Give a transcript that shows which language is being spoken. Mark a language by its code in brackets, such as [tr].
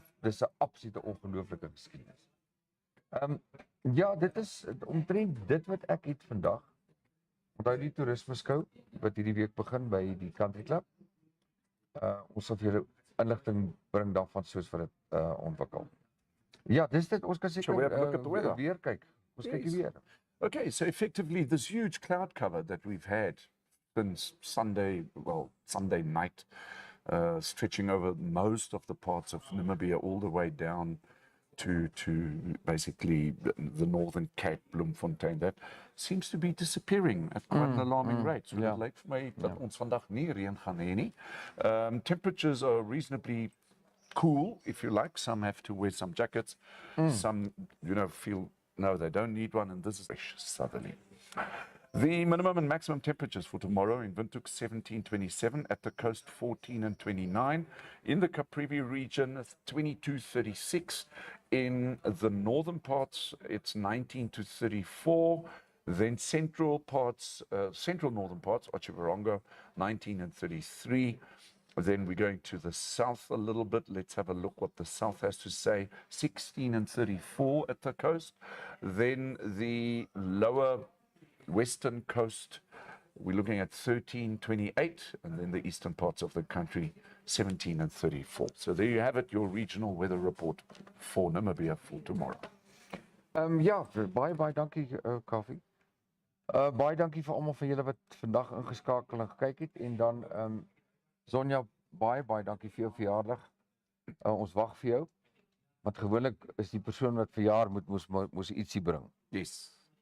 [af] Dis 'n absolute ongelooflike geskiedenis. Ja, dit is omtrent dit wat ek het vandag. Onthou die toerisme skou wat hierdie week begin by die Country Club. Ons sal vir julle inligting bring daarvan soos wat dit ontwikkel. Ja, dis dit. Ons kan seker weer kyk. Ons kyk weer. [en] Okay, so effectively this huge cloud cover that we've had since Sunday night, stretching over most of the parts of Namibia all the way down to basically the northern Cape, Bloemfontein, that seems to be disappearing at quite an alarming rate. [af] So it lyk vir my dat ons vandag nie reën gaan hê nie. [en] Temperatures are reasonably cool, if you like. Some have to wear some jackets. Some, feel no, they don't need one, and this is southerly. The minimum and maximum temperatures for tomorrow in Windhoek 17-27, at the coast 14 and 29, in the Kamp Vrede region 22-36, in the northern parts it's 19 to 34, then central northern parts, Otjiwarongo 19 and 33. Then we're going to the south a little bit. Let's have a look what the south has to say. 16 and 34 at the coast. Then the lower western coast, we're looking at 13-28, and then the eastern parts of the country 17 and 34. So there you have it, your regional weather report for Namibia for tomorrow. [af] Ja, baie dankie Kaufee. Baie dankie vir almal van julle wat vandag ingeskakel en gekyk het en dan Sonja, baie dankie vir jou verjaardag. Ons wag vir jou. Want gewoonlik is die persoon wat verjaar moes ietsie bring. [en] Yes.